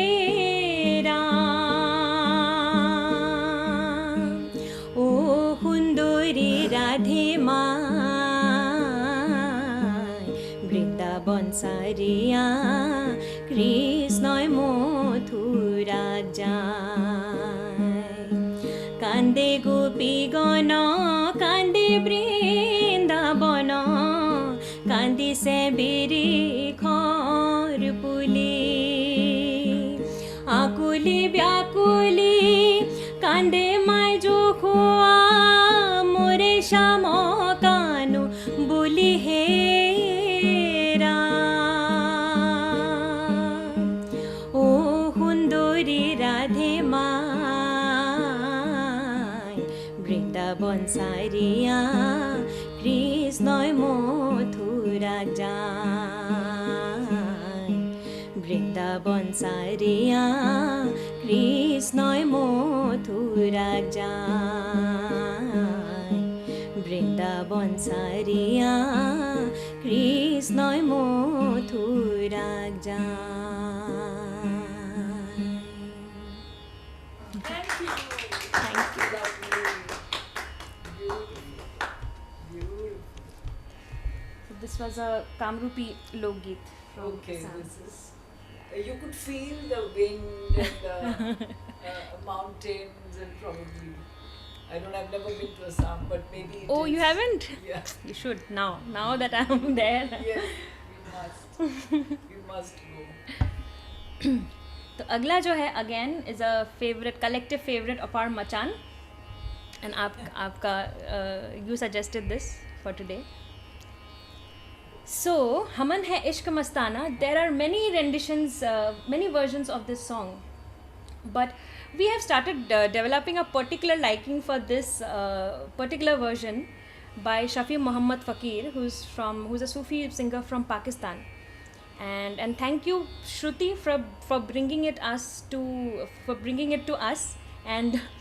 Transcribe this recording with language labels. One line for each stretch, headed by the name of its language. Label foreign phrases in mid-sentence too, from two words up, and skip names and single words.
Assamese: ৰাম ও সুন্দরী রাধে মায় বৃন্দাবন সারিয়া কৃষ্ণয় মথুরা যায় কান্দে গোপীগণ কান্দে বৃন্দাবন কান্দিছে বিৰিখৰ পুলি আকুলি ব্যাকুলি কান্দে মাই জখুয়া মোরে শ্যাম কানু বুলি হে রাম ও সুন্দরী রাধে মায় বৃন্দাবন সারিয়া কৃষ্ণয় মথুরা যায় বৃন্দাবন সারিয়া কৃষ্ণয় মথুরা যায় বৃন্দাবন সারিয়া কৃষ্ণয় মথুরা যায়
English: Thank you. Thank you. Lovely. Beautiful. So this was a Kamrupi Lokgeet from Okay, Assam. this is. You could feel the wind and the mountains and probably. I've never been to Assam, but maybe. Oh, you haven't? Yeah. You should now that I'm there. Yes, we must. We must go.
Hindi: तो अगला जो है
English: again is a favourite collective favourite of our Machan and आपका you suggested this for today so Haman Hai Ishq Mastana there are many renditions many versions of this song but we have started developing a particular liking for this particular version by Shafi Muhammad Fakir who's a Sufi singer from Pakistan and thank you Shruti for bringing it to us and